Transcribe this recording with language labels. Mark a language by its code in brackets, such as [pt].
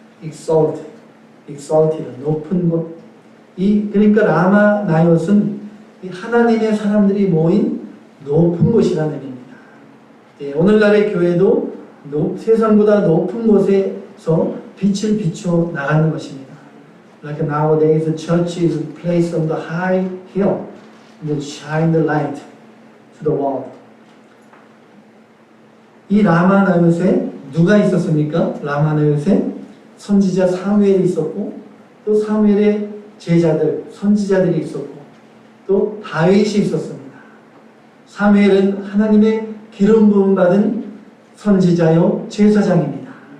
[ko] exalted, 높은 곳. 그러니까 라마 나요스는 하나님의 사람들이 모인 높은 곳이라는 의미입니다. 오늘날의 교회도 세상보다 높은 곳에서 빛을 비춰 나가는 것입니다. [en] Like nowadays, the church is placed on the high hill and shine the light to the world. [ko] 이 라마나요스에 누가 있었습니까? 라마나요스에 선지자 사무엘이 있었고 또 사무엘의 제자들, 선지자들이 있었고 또 다윗이 있었습니다. 사무엘은 하나님의 기름 부음 받은 선지자요 제사장입니다.